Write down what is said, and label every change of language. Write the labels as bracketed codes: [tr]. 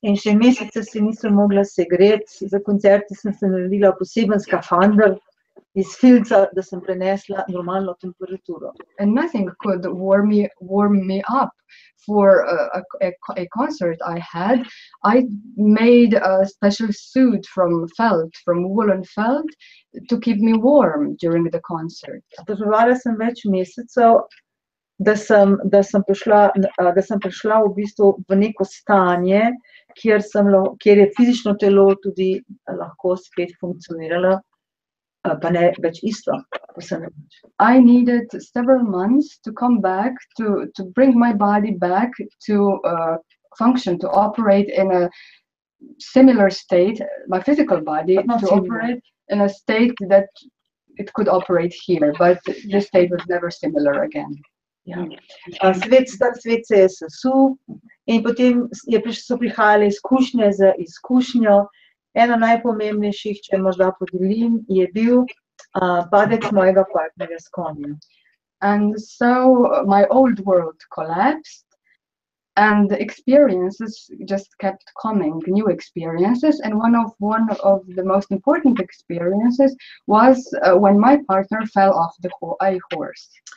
[sl] In še mesece se nisem mogla segreti, za koncerte sem se naredila poseben skafander iz filca, da sem prenesla normalno temperaturo. [en] And nothing could warm me up. For a concert I had, I made a special suit from woolen felt, to keep me warm during the concert. [sl] Potrebovala sem več mesecev, da sem prišla v bistvu v neko stanje, kjer je fizično telo tudi lahko spet funkcioniralo, pa ne več isto. [en] I needed several months to come back, to bring my body back to function, to operate in a similar state, my physical body to operate in a state that it could operate here, but this state was never similar again. [sl] Ja. Svet se je sesul in potem so prihajale izkušnje z izkušnjo. Ena najpomembnejših, če morda podelim, je bil padec mojega partnerja s konjem. [en] And so my old world collapsed, and the experiences just kept coming, new experiences. And one of the most important experiences was when my partner fell off a horse.